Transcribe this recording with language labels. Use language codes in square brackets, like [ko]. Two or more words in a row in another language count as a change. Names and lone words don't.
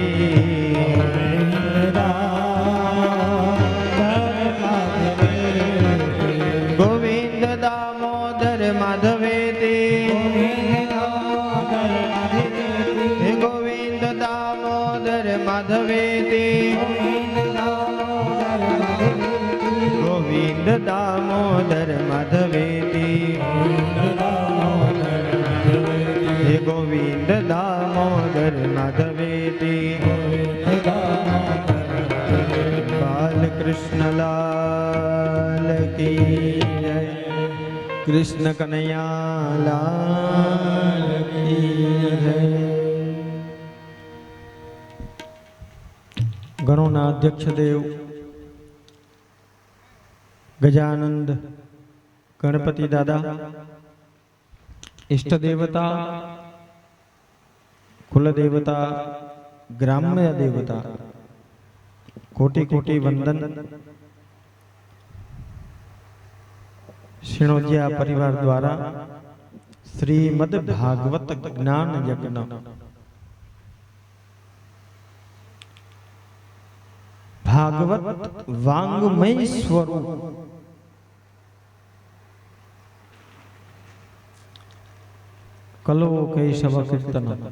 [sa] गोविंद दामोदर माधवेति गोविंद दामोदर माधवेति गोविंद दामोदर माधवेति [hi] गोविंद दामोदर माधवेति बाल कृष्ण लाल की जय कृष्ण कन्हैया लाल की जय गणोना अध्यक्ष देव गजानंद गणपति दादा इष्ट देवता कुल देवता ग्राम्य देवता कोटि कोटि वंदन शिणोजिया परिवार द्वारा श्रीमद् भागवत ज्ञान यज्ञ भागवत वांग्मय स्वरूप कलो कैशव कीर्तन